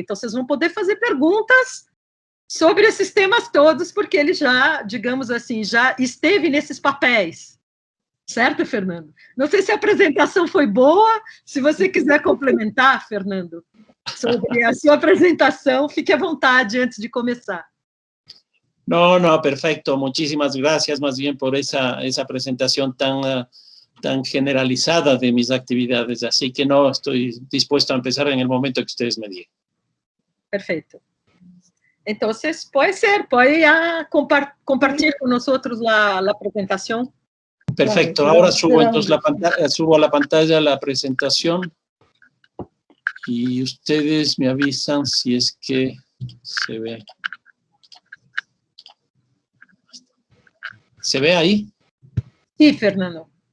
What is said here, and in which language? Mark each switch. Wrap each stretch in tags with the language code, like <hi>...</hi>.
<pt>Então, vocês vão poder fazer perguntas sobre esses temas todos, porque ele já, digamos assim, já esteve nesses papéis. Certo, Fernando? Não sei se a apresentação foi boa, se você quiser complementar, Fernando, sobre a sua apresentação, fique à vontade antes de começar.</pt> <es>No, perfecto. Muchísimas gracias más bien por esa presentación tan generalizada de mis actividades. Así que no, estoy dispuesto a empezar en el momento que ustedes me digan.</es> <pt>Perfeito. Então, pode compartilhar com nós a apresentação.</pt> <es>Perfecto, ahora subo entonces subo a la pantalla la presentación y ustedes me avisan si es que se ve. ¿Se ve ahí? Sí, Fernando.</es>